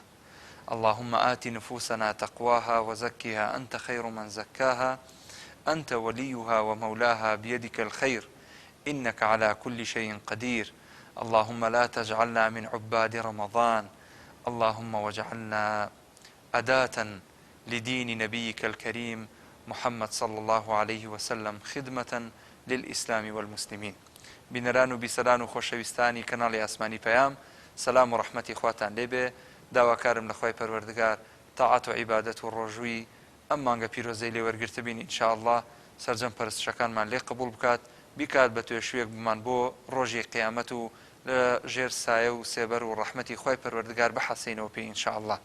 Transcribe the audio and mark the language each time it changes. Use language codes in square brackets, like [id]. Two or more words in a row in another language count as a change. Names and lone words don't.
[ar] اللهم آت نفوسنا تقواها وزكها أنت خير من زكاها أنت وليها ومولاها بيدك الخير إنك على كل شيء قدير. اللهم لا تجعلنا من عباد رمضان. اللهم واجعلنا أداة لدين نبيك الكريم محمد صلى الله عليه وسلم خدمة للإسلام والمسلمين. [ckb] بنران و بیسەران و خۆشەویستانی کەناڵی ئاسمانی پەیام، سەلام و ڕەحمەتی خواتان لێبێ. داواکارم لە خۆی پەروەردگار تاعات و عیبادەت و ڕۆژووی ئەم مانگە پیرۆزەی لێ وەرگرتە بین ئینشاءالله سەرجەم پەرستشەکانمان لێ قبول بکات، بیکات بە توێشوێک بمان بۆ ڕۆژی قیامەت و لە ژێر سایە و سێبەر و ڕەحمەتی خۆی پەروەردگار بەحەسینەوە پێی ئینشاءالله.